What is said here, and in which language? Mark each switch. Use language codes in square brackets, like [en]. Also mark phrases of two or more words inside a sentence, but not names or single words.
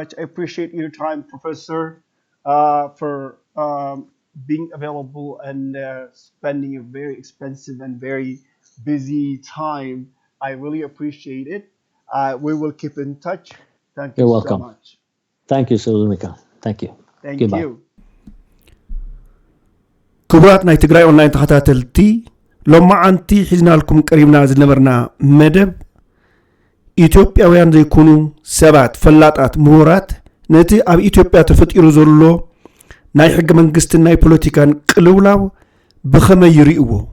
[en] I appreciate your time, Professor, for being available and spending a very expensive and very busy time. I really appreciate it. We will keep in touch. Thank you You're welcome. so much. Thank you, Sulumika. Thank you. Thank Goodbye. you. [ti] ክቡራት ናይ تግራይ ኦንላይን ተኸታተልቲ ሎማዓንቲ ሒዝና لكم ቀሪብና ዝነበርና መደብ ኢትዮጵያውያን ዘይኮኑ ሰባት ፈላጣት ምሁራት ነቲ ኣብ ኢትዮጵያ ተፈጢሩ ዘሎ ናይ ሕገ መንግስትን ናይ ፖለቲካን ቅልውላው ብኸመይ ይርእዎ